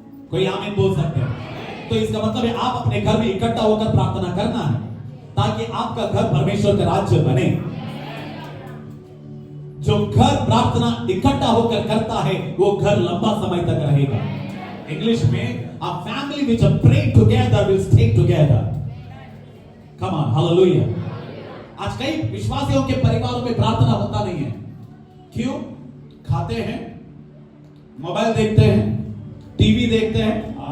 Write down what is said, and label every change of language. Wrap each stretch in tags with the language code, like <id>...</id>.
<hi>कोई आमीन बोल सकते हैं? तो इसका मतलब है आप अपने घर में इकट्ठा होकर प्रार्थना करना है, ताकि आपका घर परमेश्वर का राज्य बने। जो घर प्रार्थना इकट्ठा होकर करता है, वो घर लंबा समय तक रहेगा। इंग्लिश में</hi> <en>a family which pray together will stay together. Come on, hallelujah.</en> <hi>आज कई विश्वासियों के परिवारों में प्रार्थना होता नहीं है। क्यों? खाते हैं, मोबाइल देखते हैं, टीवी देखते हैं।</hi>